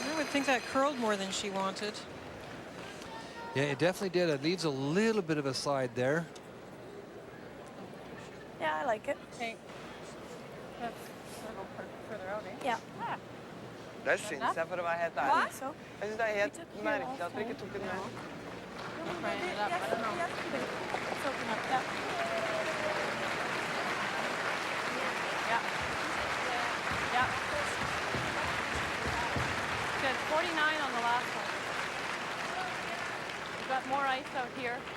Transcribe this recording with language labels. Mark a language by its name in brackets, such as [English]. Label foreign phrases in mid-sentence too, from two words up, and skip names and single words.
[English] think that curled more than she wanted. Yeah, it definitely did. It leaves a little bit of a slide there. Yeah, I like it. Okay. That's a little further out, eh? Yeah. [Norwegian] Det syns jeg for å være helt ærlig. Hva? Jeg synes det er helt merkelig at vi ikke tok den med. [English] Yeah. Good. 49 on the last one. We've got more ice out here.